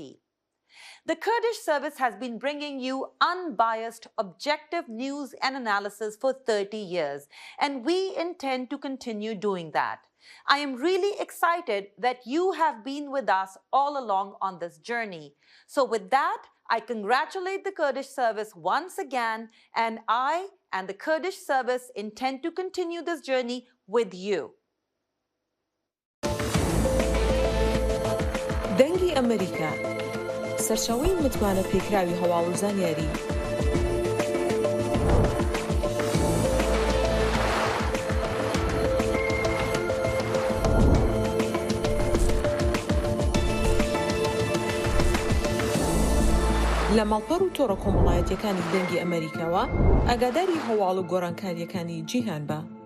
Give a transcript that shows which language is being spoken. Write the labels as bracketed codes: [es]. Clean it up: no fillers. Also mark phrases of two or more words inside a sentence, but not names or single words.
[en] The Kurdish service has been bringing you unbiased, objective news and analysis for 30 years, and we intend to continue doing that. I am really excited that you have been with us all along on this journey. So with that, I congratulate the Kurdish service once again, and I and the Kurdish service intend to continue this journey with you. [ckb] دەنگی ئەمریکا سەرچاوەی متمانە پێکراوی هەواڵ و زانیاری لە ماڵپەڕ و تۆڕە کۆمەڵایەتیەکانی دەنگی ئەمریکاوە ئاگاداری هەواڵ و گۆڕانکاریەکانی جیهان بە.